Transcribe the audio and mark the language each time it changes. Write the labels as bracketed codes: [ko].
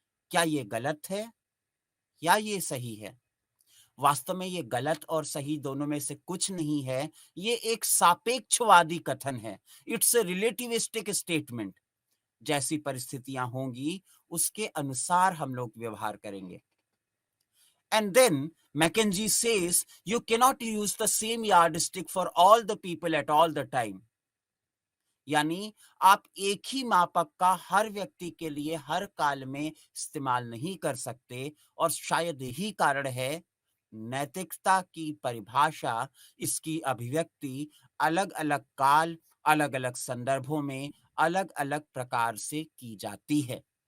[hi] क्या ये गलत है या ये सही है? वास्तव में ये गलत और सही दोनों में से कुछ नहीं है, ये एक सापेक्षवादी कथन है। [en] It's a relativistic statement. [hi] जैसी परिस्थितियां होंगी, उसके अनुसार हम लोग व्यवहार करेंगे। [en] And then Mackenzie says you cannot use the same yardstick for all the people at all the time. [hi] यानी आप एक ही मापक का हर व्यक्ति के लिए हर काल में इस्तेमाल नहीं कर सकते और शायद यही कारण है नैतिकता की परिभाषा, इसकी अभिव्यक्ति अलग-अलग काल, अलग-अलग संदर्भों में अलग-अलग प्रकार से की जाती है।